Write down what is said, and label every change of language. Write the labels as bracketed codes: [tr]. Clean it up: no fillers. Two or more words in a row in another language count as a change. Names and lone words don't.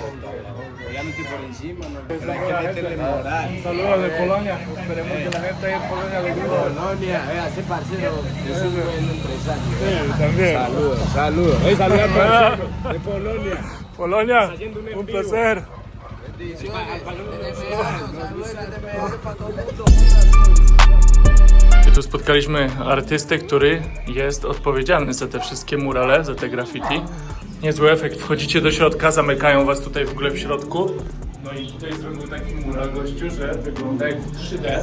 [es] Obviamente por encima, ¿no? Pero hay que meterle moral. Saludos de Polonia. Esperemos que la gente ahí en Polonia le guste. Polonia, vea, ese parcero es un buen empresario. Sí, también. Saludos, saludos. Hey, saludos al parcero de Polonia. Polonia, un placer. [pl] I tu spotkaliśmy artystę, który jest odpowiedzialny za te wszystkie murale, za te graffiti. Niezły efekt. Wchodzicie do środka, zamykają was tutaj w ogóle w środku. No i tutaj zrobił taki mural gościu, że wygląda jak w 3D.